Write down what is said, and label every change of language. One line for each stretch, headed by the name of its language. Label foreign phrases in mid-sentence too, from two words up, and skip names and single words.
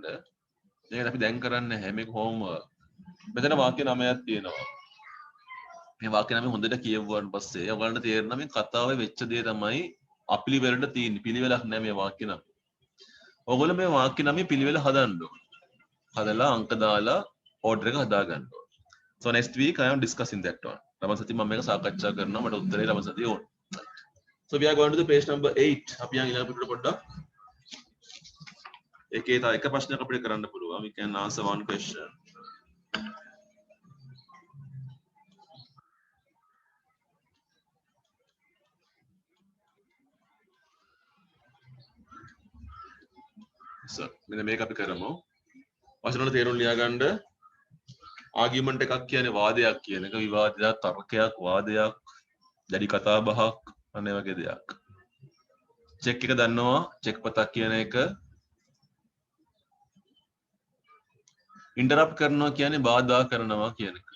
Sinhala: මේක අපි දැන් කරන්නේ නැහැ. මේක homework. මෙතන වාක්‍ය 9ක් තියෙනවා. මේ වාක්‍ය 9 හොඳට කියවුවාන් පස්සේ ඔයගලන්ට තේරෙනවා මේ කතාවේ වෙච්ච දේ තමයි අපිලිවෙලට තියෙන්නේ. පිළිවෙලක් නැහැ මේ වාක්‍ය 9. ඔයගොල්ලෝ මේ වාක්‍ය 9 පිළිවෙල හදන්න ඕනේ. හදලා අංක දාලා order එක හදා ගන්න ඕනේ.
English: So next week I am discussing that one.
Sinhala: ලබන සතිය මම මේක සාකච්ඡා කරනවා. මට උත්තරේ ලබන සතිය ඕන.
English: So we are going to the page number 8.
Sinhala: අපි යන් ඊළඟ පිටුවට පොඩ්ඩක්. ඒකේ තව එක ප්‍රශ්නයක් අපිට කරන්න පුළුවන්.
English: We can answer one question.
Sinhala: So මෙන්න මේක අපි කරමු. වචන වල තේරුම් ලියා ගන්න. ආගියුමන්ට් එකක් කියන්නේ වාදයක් කියන එක. විවාදයක්, තර්කයක්, වාදයක්, දැඩි කතා බහක් අනේ වගේ දෙයක්. චෙක් එක දන්නවා. චෙක් පතක් කියන එක. ඉන්ටරප්ට් කරනවා කියන්නේ බාධා කරනවා කියන එක.